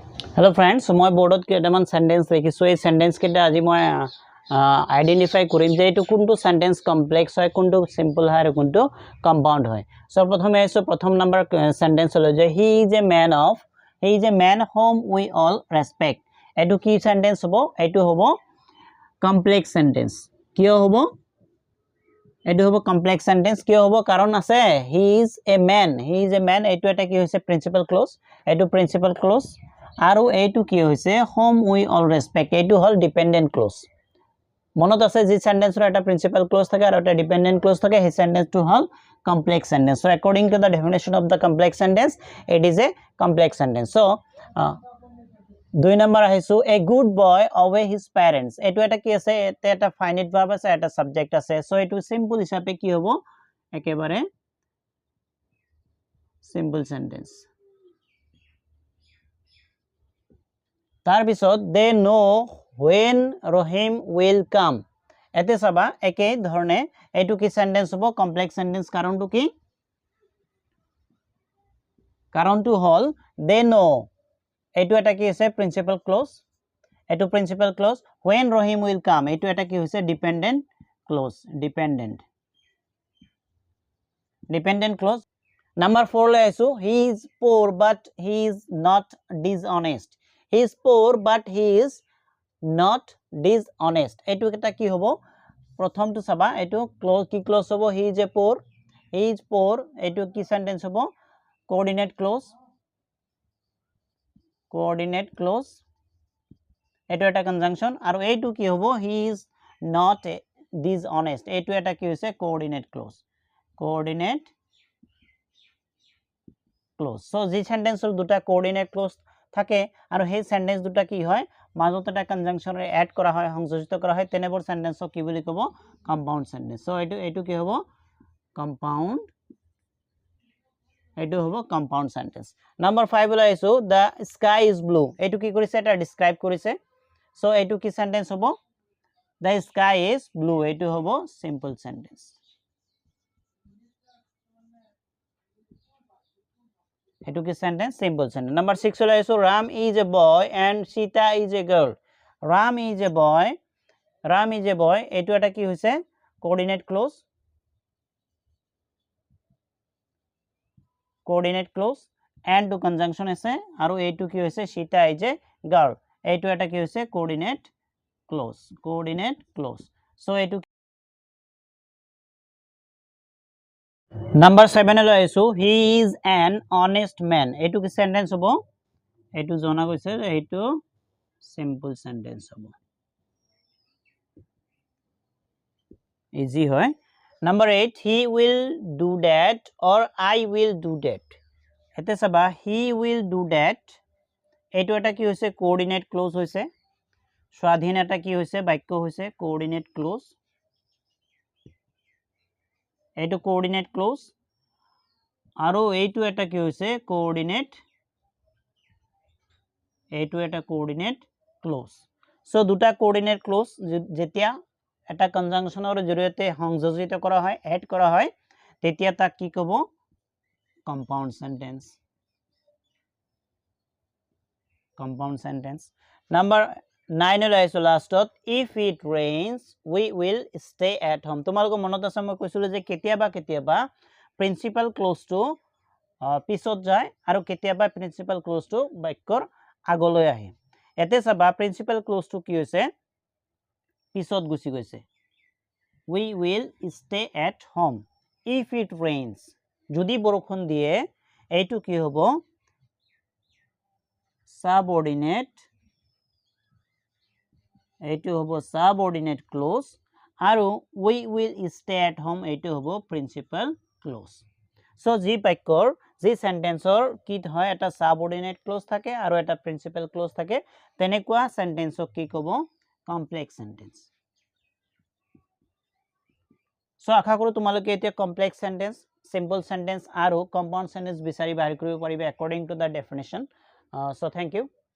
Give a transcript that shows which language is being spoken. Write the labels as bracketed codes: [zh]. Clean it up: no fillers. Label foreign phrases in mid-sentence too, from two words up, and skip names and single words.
[en] Hello friends, [as] so মই বোর্ডত কেইটামান সেন্টেন্স লিখিছো এই সেন্টেন্স কেইটা আজি মই আইডেন্টিফাই কৰিম যে এটো কোনটো [en] sentence complex [as] হয় কোনটো সিম্পল হয় আৰু কোনটো কম্পাউন্ড হয় সো প্ৰথমে আইছো প্ৰথম নাম্বার সেন্টেন্স হলো যে [en] he is a man whom we all respect [as] এটো কি সেন্টেন্স হ'ব এটো হ'ব [en] complex sentence [as] কিয় হ'ব এটো হ'ব [en] complex sentence [as] কিয় হ'ব কাৰণ আছে [en] he is a man [as] এটো এটা কি হৈছে [en] principal clause [as] এটো [en] principal clause [as] আৰু এইটো কি হৈছে [en] whom we all respect [as] এইটো হল [en] dependent clause [as] মনত আছে যে সেন্টেন্সৰ এটা [en] principal clause [as] থাকে আৰু এটা [en] dependent clause [as] থাকে সেই সেন্টেন্সটো হল [en] complex sentence so according to the definition of the complex sentence [as] it is a complex sentence so দুই নম্বৰ আহিছো [en] a good boy obey his parents [as] এটো এটা কি আছে এটা [en] finite verb [as] আছে এটা সাবজেক্ট আছে so এটো সিম্পল হিচাপে কি হ'ব একেবাৰে [en] simple sentence [as] তাৰ পিছত [en] they know when Rahim will come [as] এতে সবা একে ধৰণে এটো কি সেন্টেন্স হ'ব [en] complex sentence [as] কাৰণটো কি কাৰণটো হল [en] they know [as] এটো এটা কি আছে [en] principal clause [as] এটো [en] principal clause when Rahim will come [as] এটো এটা কি হৈছে [en] dependent clause dependent clause number 4 [as] লৈ আছো [en] he is poor but he is not dishonest he is poor but he is not dishonest [as] এটো এটা কি হ'ব প্ৰথমটো সবা এটো ক্লজ কি ক্লজ হ'ব [en] he is poor [as] এটো কি সেন্টেন্স হ'ব কোঅর্ডিনেট ক্লজ এটো এটা কনজাংশন আৰু এইটো কি হ'ব [en] he is not dishonest [as] এটো এটা কি হৈছে [en] coordinate clause [as] so যি সেন্টেন্সৰ দুটা [en] coordinate clause [as] থাকে আৰু সেই সেন্টেন্স দুটা কি হয় মাজত এটা কনজাংশন এড কৰা হয় সংযোজিত কৰা হয় তেনেবোৰ সেন্টেন্সক কি বুলি ক'ব [en] compound sentence so [as] এটো কি হ'ব [en] compound sentence number 5 [as] লৈ আইছো [en] the sky is blue [as] এটো কি কৰিছে এটা ডেসক্রাইব কৰিছে সো এটো কি সেন্টেন্স হ'ব [en] the sky is blue [as] এটো হ'ব [en] simple sentence [as] এটো কি সেন্টেন্স [en] simple sentence number 6 [as] লৈ আইছো [en] Ram is a boy and Sita is a girl Ram is a boy [as] এটো এটা কি হৈছে কোঅর্ডিনেট [en] clause and to conjunction [as] আছে আৰু এইটো কি হৈছে [en] Sita is a girl [as] এইটো এটা কি হৈছে কোঅর্ডিনেট [en] clause so [as] এইটো নাম্বার 7 লৈ আইছো [en] he is an honest man [as] এইটো কি সেন্টেন্স হ'ব এইটো জনা গৈছে এইটো [en] simple sentence [as] হ'ব ইজি হয় নাম্বার 8 [en] he will do that or I will do that [as] এতে সবা [en] he will do that [as] এইটো এটা কি হৈছে [en] coordinate clause [as] হৈছে স্বাধীন এটা কি হৈছে বাক্য হৈছে [en] coordinate clause [as] এইটো [en] coordinate clause [as] আৰু এইটো এটা কি হৈছে [en] coordinate clause [as] সো দুটা [en] coordinate clause [as] যেতিয়া এটা কনজাংশনৰ জৰিয়তে সংযোজিত কৰা হয় এড কৰা হয় তেতিয়া তাক কি ক'ব কম্পাউন্ড [en] sentence number 9 [as] লৈ আইছো লাষ্টত [en] if it rains we will stay at [as] home তোমালোক মনত আছে মই কৈছিল যে কেতিয়াবা [en] principal clauseটো [as] পিছত যায় আৰু কেতিয়াবা [en] principal clauseটো [as] বাক্যৰ আগলৈ আহে এতে সবা [en] principal clauseটো [as] কি হৈছে পিছত গুছি গৈছে [en] we will stay at home if it rains [as] যদি বৰষুণ দিয়ে এইটো কি হ'ব [en] subordinate clause [as] আৰু [en] we will stay at home [as] এইটো হ'ব [en] principal clause [as] সো যি বাক্যৰ যি সেন্টেন্সৰ কি হয় এটা [en] subordinate clause [as] থাকে আৰু এটা [en] principal clause [as] থাকে তেনেকুৱা সেন্টেন্সক কি ক'ব [en] complex sentence [as] সো আশা কৰো তোমালোকে এতিয়া [en] complex sentence simple sentence [as] আৰু [en] compound sentence [as] বিচাৰি বাহিৰ কৰিব পাৰিবা [en] according to the definition so thank you